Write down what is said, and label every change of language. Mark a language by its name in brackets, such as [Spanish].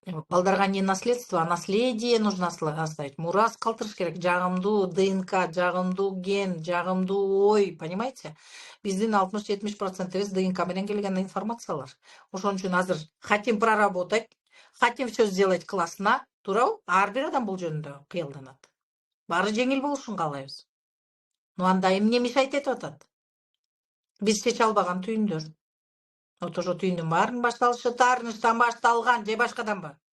[Kyrgyz] Балдарга [Russian] не наследство, а наследие нужно оставить. [Kyrgyz] Мурас калтырыш керек. Жагымдуу ДНК, жагымдуу ген, жагымдуу ой, понимаете? Биздин 60-70% ДНК менен келген информациялар. Ошон үчүн азыр [Russian] хотим проработать, хотим все сделать классно, [Kyrgyz] туурабы? Ар бир адам бул жөнүндө кыялданат. Баары жеңил болушун каалайбыз. Но анда эмне мешать этип атат? Биз чече албаган түйүндөр. Вот ошо түйүндүн баарынын башталышы таарынычтан башталган же башкаданбы?